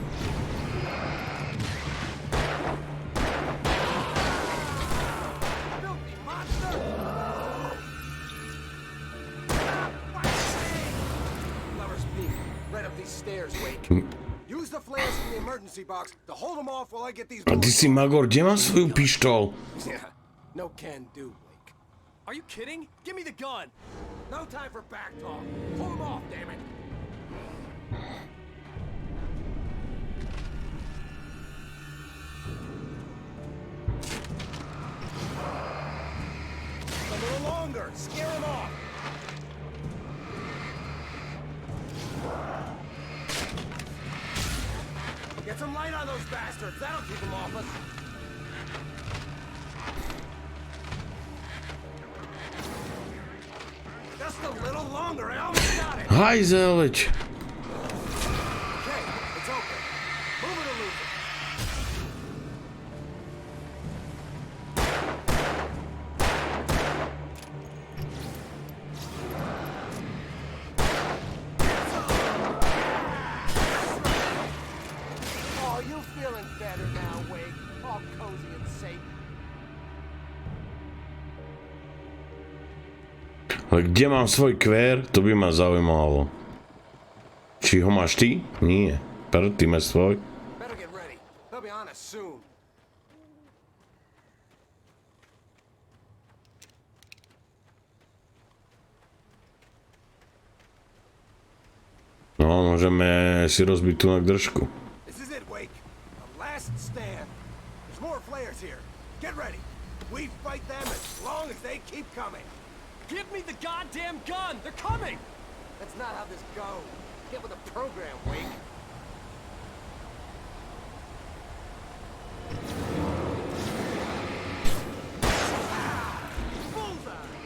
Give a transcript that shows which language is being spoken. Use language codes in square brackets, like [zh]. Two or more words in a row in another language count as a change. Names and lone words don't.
[en] Filthy monster! Lover's Peak, right up these stairs, Wake. Use the flares in the emergency box to hold them off while I get these [sk] A ty [en] bullets [sk] si Magor, kde mám svoju pištol? [en] Yeah, no can do, Wake. Are you kidding? Give me the gun! No time for back talk. Pull them off, damn it. A little longer. Scare him off. Get some light on those bastards. That'll keep them off us. Just a little longer. I almost got it. [sk] Hajzel, veď. [en] Okay, it's open. Move it or lose it. Oh, you feeling better now, Wake? All cozy and safe. [sk] Ale kde mám svoj kvér? To by ma zaujímalo. Či ho máš ty? Nie. Ty máš svoj. [en] Better get ready. They'll be on us soon. [sk] No, môžeme si rozbiť tu na držku. [en] This is it, Wake. The last stand. There's more flares here. Get ready. We fight them as long as they keep coming. Give me the goddamn gun! They're coming! That's not how this goes. Get with the program, Wake. Bullseye!